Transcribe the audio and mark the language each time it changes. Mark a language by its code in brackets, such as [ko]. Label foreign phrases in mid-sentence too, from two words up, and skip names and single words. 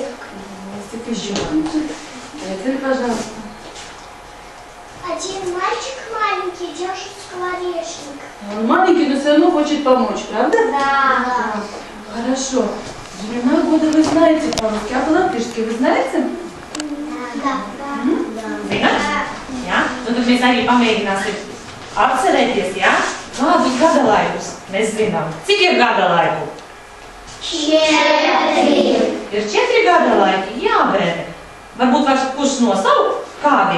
[ru] Гвоздик еще. Эдгар, пожалуйста. Один мальчик маленький держит скворечник. Он маленький, но все равно хочет помочь, правда? Да. Хорошо. Времена года вы знаете по-русски, а по-латышски вы знаете? Да. [lv] Zināt? Ja? Nu, tad mēs arī pamēģināsim atcerēties, ja? Kādus gada laikus mēs zinām. Cik ir gada laiku? 4. Ir 4 gada laiki? Jā, bērni. Varbūt kurš nosaukt? Kādi?